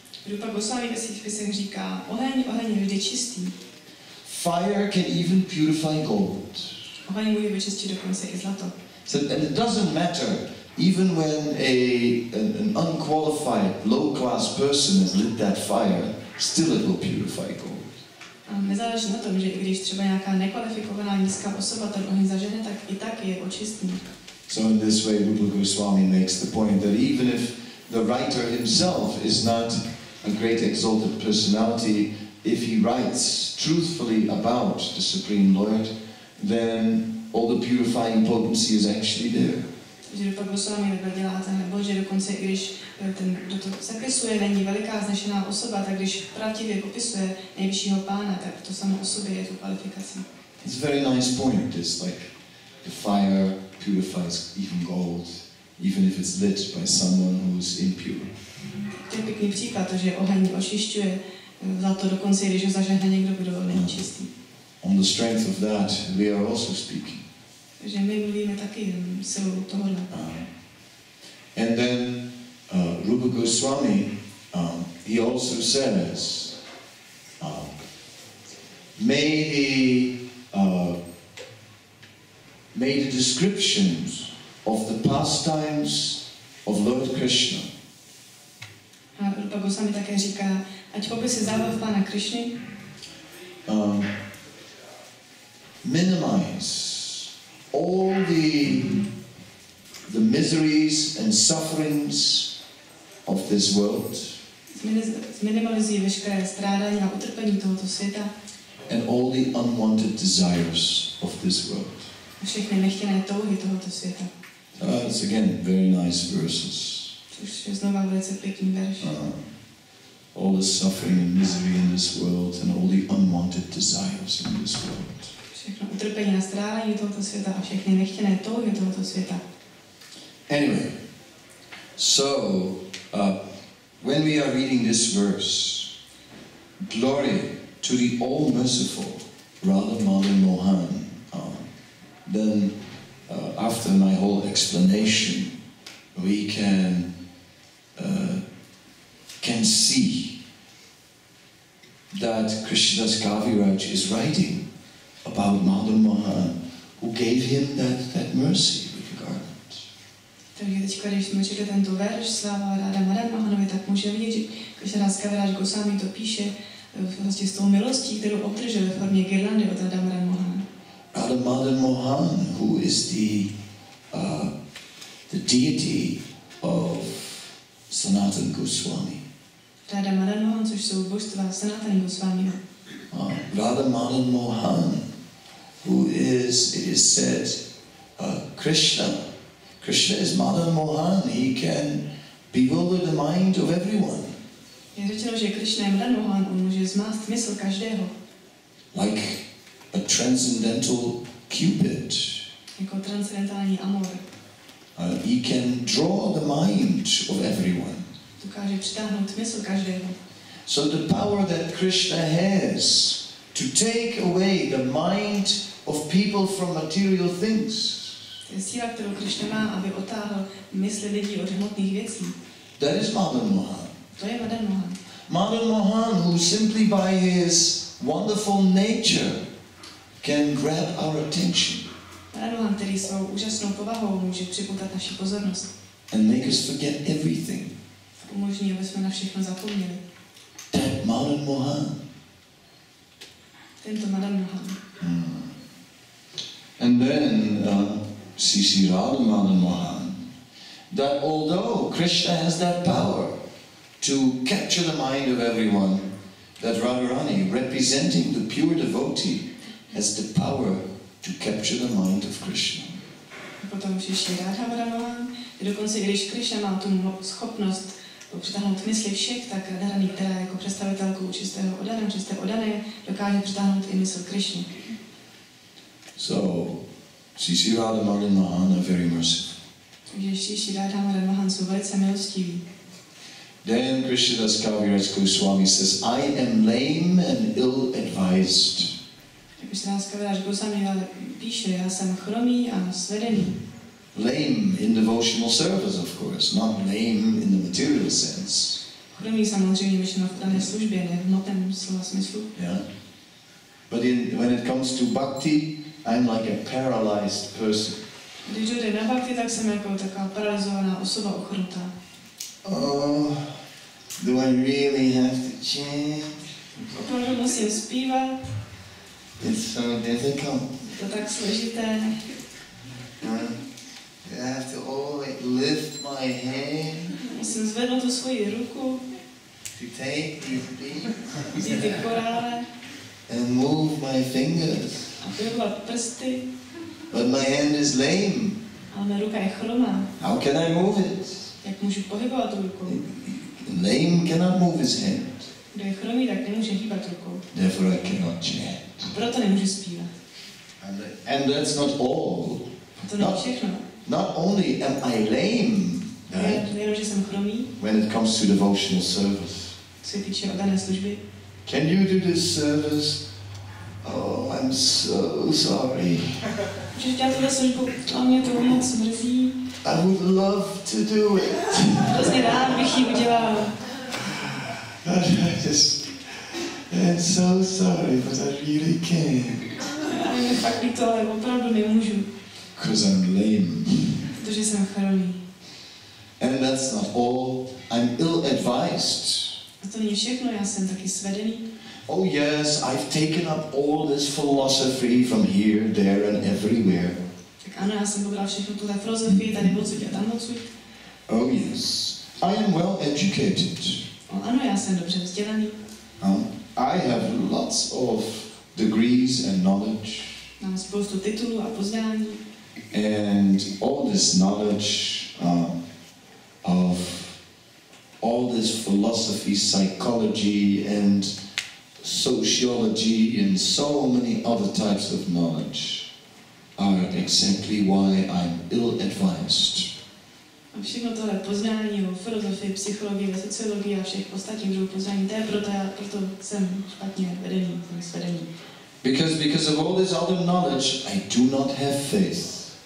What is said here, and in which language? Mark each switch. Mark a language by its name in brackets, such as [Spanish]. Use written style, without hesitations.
[Czech] Rupa Goswami ve svých spisech říká, oheň je vždy čistý. [English] Fire can even purify gold. [Czech] Oheň může vyčistit dokonce i zlato. [English] So, and it doesn't matter, even when an unqualified, low-class person has lit that fire, still it will purify gold. [Czech] A nezáleží na tom, že i když třeba nějaká nekvalifikovaná nízká osoba ten oheň zažene, tak i tak je očistný. [English] So in this way, Rupa Goswami makes the point that even if the writer himself is not a great exalted personality, if he writes truthfully about the Supreme Lord, then all the purifying potency is actually there. [Czech] Takže Rupa Goswami takhle dělá tenhle bod, že dokonce i když ten, kdo to zapisuje, není veliká znešená osoba, tak když pravdivě popisuje nejvyššího Pána, tak to samo o sobě je tu kvalifikací. [English] It's a very nice point. It's like the fire purifies even gold, even if it's lit by someone who's impure. [Czech] To je pěkný příklad, že oheň očišťuje zlato dokonce, když ho zažehne někdo, kdo není čistý. [English] On the strength of that, we are also speaking. [Czech] Takže my mluvíme taky silou tohohle. [English] And then Rupa Goswami, he also says, may the descriptions of the pastimes of Lord Krishna [Czech] A Rupa Goswami také říká, ať popisy zábav Pána Krishny [English] minimize all the miseries and sufferings of this world [Czech] zminimalizují veškeré strádání a utrpení tohoto světa [English] and all the unwanted desires of this world. [Czech] a všechny nechtěné touhy tohoto světa. [English] It's again very nice verses. [Czech] Což je znova velice pěkný verš. [English] All the suffering and misery in this world and all the unwanted desires in this world. [Czech] Všechno utrpení a strádání tohoto světa a všechny nechtěné touhy tohoto světa. [English] Anyway, so when we are reading this verse, glory to the all-merciful Radha Madan Mohan, then after my whole explanation, we can see that Krishnadas Kaviraj is writing about Madan Mohan, who gave him that mercy with the garment. [Czech] Takže teď, když jsme četli tento verš Sláva Ráda Madan Mohanovi, tak můžeme vidět, že Krishnadas Kaviraj Goswami to píše vlastně s tou milostí, kterou obdržel ve formě girlandy od Ráda Madan Mohana. [English] Radha Madan Mohan, who is the deity of Sanatana Goswami. [Czech] Ráda Madan Mohan, což jsou božstva Sanatana Goswamiho. [English] Radha Madan Mohan, who is, it is said, Krishna. Krishna is Madan Mohan. He can bewilder the mind of everyone. [Czech] Je řečeno, že Krishna je Madan Mohan, on může zmást mysl každého. [English] Like a transcendental Cupid. [Czech] Jako transcendentální amor. [English] He can draw the mind of everyone. [Czech] Dokáže přitáhnout mysl každého. [English] So the power that Krishna has to take away the mind of people from material things. [Czech] To je síla, kterou Krishna má, aby otáhl mysli lidí od hmotných věcí. [English] That is Madan Mohan. [Czech] To je Madan Mohan. [English] Madan Mohan, who simply by his wonderful nature can grab our attention. [Czech] Madan Mohan, který svou úžasnou povahou může připoutat naši pozornost. [English] And make us forget everything. [Czech] Umožní, aby jsme na všechno zapomněli. [English] That Madan Mohan. [Czech] Tento Madan Mohan. [English] And then Sisi Radha Madan Mohan. That although Krishna has that power to capture the mind of everyone, that Radharani, representing the pure devotee, has the power to capture the mind of Krishna. [Czech] Potom ještě Radha Madan Mohan. Dokonce když Krishna má tu schopnost přitáhnout mysli všech, tak Radharani, která jako představitelkou čisté oddané, dokáže přitáhnout i mysl Krishny. [English] So, Sisi Radha Madan Mohan are very merciful. [Czech] Takže Sisi Radha Madan Mohan jsou velice milostiví. [English] Then Krishnadas Kaviraj Goswami says, I am lame and ill-advised. [Czech] Krishnadas Kaviraj Goswami píše, já jsem chromý a svedený. [English] Lame in devotional service, of course, not lame in the material sense. [Czech] Chromý samozřejmě myšleno v dané službě, ne v hmotném slova smyslu. [English] Yeah. But when it comes to bhakti, I'm like a paralyzed person. [Czech] Když dojde na bhakti, tak jsem jako taková paralizovaná osoba ochrnutá. [English] Oh, do I really have to chant? [Czech] Opravdu musím zpívat. [English] It's so difficult. [Czech] Je to tak složité. [English] I have to always lift my hand. [Czech] Musím zvednout tu svoji ruku. [English] To take these beats. [Czech] Vzít ty korále. [English] And move my fingers. [Czech] A pohybovat prsty. [English] But my hand is lame. [Czech] Ale mé ruka je chromá. [English] How can I move it? [Czech] Jak můžu pohybovat tu rukou? [English] Lame cannot move his hand. [Czech] Kdo je chromý, tak nemůže hýbat rukou. [English] Therefore I cannot chant. [Czech] Proto nemůžu zpívat. [English] And that's not all. [Czech] To není všechno. [English] Not only am I lame, [Czech] Nejenom, že jsem chromý, [English] when it comes to devotional service. [Czech] co se týče oddané služby. [English] Can you do this service? Oh, I'm so sorry. [Czech] Můžeš dělat tuhle službu, a mě to moc mrzí. [English] I would love to do it. [Czech] Hrozně rád bych ji udělal. [English] I'm so sorry, but I really can't. [Czech] Já mi fakt líto, ale opravdu nemůžu. [English] Because I'm lame. [Czech] Protože jsem chromý. [English] And that's not all. I'm ill-advised. [Czech] A to není všechno, já jsem taky svedený. [English] Oh yes, I've taken up all this philosophy from here, there and everywhere. [Czech] Tak ano, já jsem pobral všechno tuhle filozofii, tady odsud a tam odsud. [English] Oh yes, I am well educated. [Czech] Ano, já jsem dobře vzdělaný. [English] I have lots of degrees and knowledge. [Czech] Mám spoustu titulů a poznání. [English] And all this knowledge of all this philosophy, psychology and sociology and so many other types of knowledge are exactly why I'm ill-advised. [Czech] A všechno tohle poznání o filozofii, psychologii, sociologii a všech ostatních druhů poznání, to je proto jsem špatně vedený, jsem svedený. [English] Because of all this other knowledge, I do not have faith.